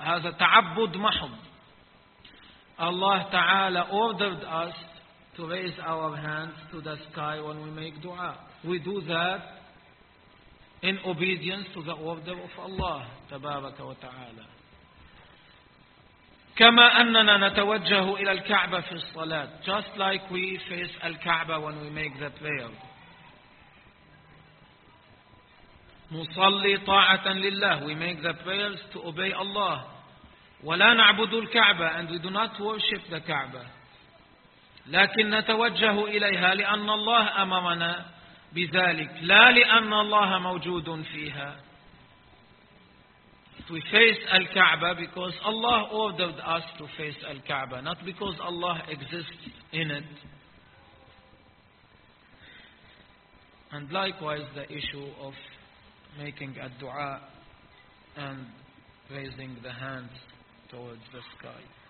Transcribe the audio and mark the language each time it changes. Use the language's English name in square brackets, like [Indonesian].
[Arabic] هذا تعبد محض. [English] Allah Ta'ala ordered us to raise our hands to the sky when we make dua. We do that in obedience to the order of Allah [Arabic] Tabaraka wa Ta'ala. كما أننا نتوجه إلى الكعبة في الصلاة. [English] Just like we face الكعبة when we make the prayer. [Arabic] نصلي طاعة لله. [English] We make the prayers to obey Allah. [Arabic] ولا نعبد الكعبة [English] and we do not worship the كعبة. [Arabic] لكن نتوجه إليها لأن الله أمرنا بذلك. لا لأن الله موجود فيها. [English] We face Al-Kaaba because Allah ordered us to face Al-Kaaba, not because Allah exists in it. And likewise the issue of making a dua and raising the hands towards the sky.